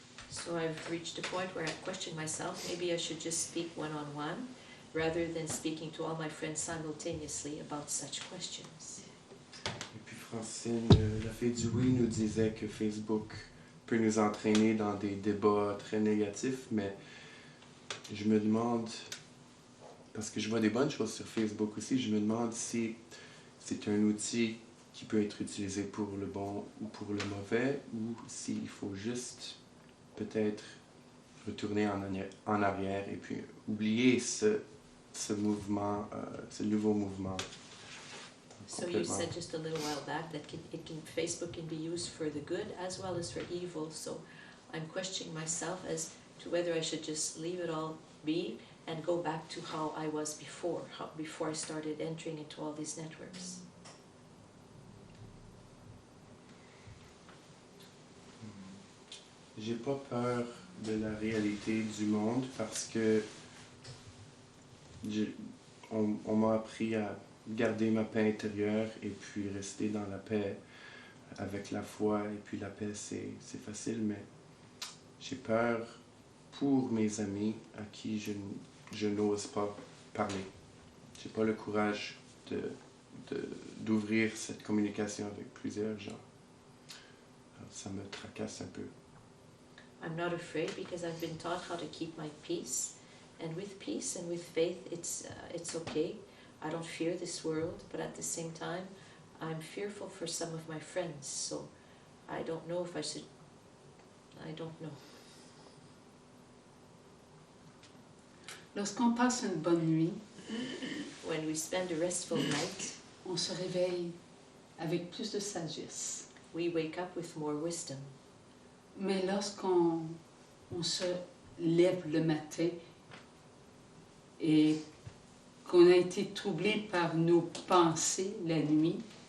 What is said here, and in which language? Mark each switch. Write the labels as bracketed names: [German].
[English] So I've reached a point where I question myself, maybe I should just speak one-on-one rather than speaking to all my friends simultaneously about such questions. [French] Et puis Francine, la fille du oui, nous disait que Facebook peut nous entraîner dans des débats très négatifs, mais je me demande, parce que je vois des bonnes choses sur Facebook aussi, je me demande si c'est un outil qui peut être utilisé pour le bon ou pour le mauvais, ou s'il faut juste peut-être retourner en arrière et puis oublier ce mouvement, ce nouveau mouvement. [English] So you said just a little while back that Facebook can be used for the good as well as for evil. So I'm questioning myself as to whether I should just leave it all be and go back to how I was before I started entering into all these networks. [French] j'ai pas peur de la réalité du monde parce que on m'a appris à garder ma paix intérieure et puis rester dans la paix avec la foi. Et puis la paix, c'est facile, mais j'ai peur pour mes amis à qui je n'ose pas parler. J'ai pas le courage d'ouvrir cette communication avec plusieurs gens. Alors, ça me tracasse un peu. [English] I'm not afraid because I've been taught how to keep my peace. And with peace and with faith, it's okay. I don't fear this world, but at the same time, I'm fearful for some of my friends. So I don't know if I should... I don't know. [French] Lorsqu'on passe une bonne nuit, [English] When we spend a restful night, [French] on se réveille avec plus de sagesse. [English] we wake up with more wisdom. [French] Mais lorsqu'on se lève le matin et qu'on a été troublé par nos pensées la nuit,